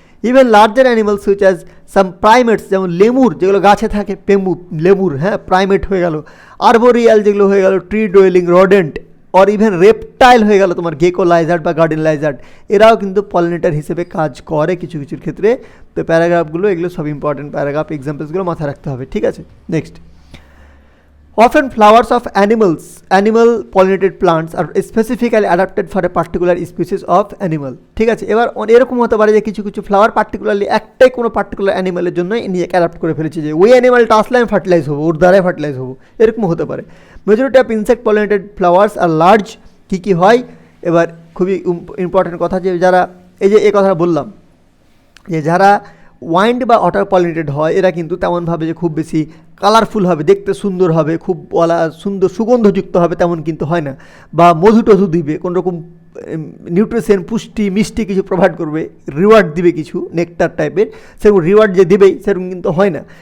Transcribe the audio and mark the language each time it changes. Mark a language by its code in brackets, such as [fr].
[en] even larger animals which as some primates, [bn] যেমন lemur যেগুলো গাছে থাকে, লেমুর, হ্যাঁ, প্রাইমেট হয়ে গেল। আরবোরিয়াল যেগুলো হয়ে গেল tree ডোয়েলিং rodent, or even reptile হয়ে গেল তোমার গেকো লাইজার্ড বা গার্ডেন লাইজার্ড, এরাও কিন্তু পলিনেটার হিসেবে কাজ করে কিছু কিছুর ক্ষেত্রে। তো প্যারাগ্রাফগুলো এগুলো সব ইম্পর্টেন্ট প্যারাগ্রাফ, এক্সাম্পলসগুলো মাথায় রাখতে হবে, ঠিক আছে। [en] next, often flowers of animal pollinated plants are specifically adapted for a particular species of animal, [bn] ঠিক আছে। এবার এরকম হতে পারে যে কিছু কিছু ফ্লাওয়ার পার্টিকুলারলি একটাই কোনো পার্টিকুলার অ্যানিমালের জন্য নিজেকে অ্যাডাপ্ট করে ফেলেছে, যে ওই অ্যানিমালটা আসলে আমি ফার্টিলাইজ হবো, ওর দ্বারাই ফার্টিলাইজ হবো, এরকম হতে পারে। [en] majority of insect pollinated flowers are large, [bn] কী হয়, এবার খুবই ইম্পর্টেন্ট কথা, যে যারা এই কথাটা বললাম, যে যারা ওয়াইন্ড বা ওয়াটার পলিনেটেড হয় এরা কিন্তু তেমনভাবে যে খুব বেশি কালারফুল হবে, দেখতে সুন্দর হবে, খুব সুন্দর সুগন্ধযুক্ত হবে তেমন কিন্তু হয় না, বা মধু টধু দিবে, কোনোরকম নিউট্রিশন, পুষ্টি, মিষ্টি কিছু প্রোভাইড করবে, রিওয়ার্ড দিবে কিছু নেকটার টাইপের, সেরকম রিওয়ার্ড যে দিবেই সেরকম কিন্তু হয় না।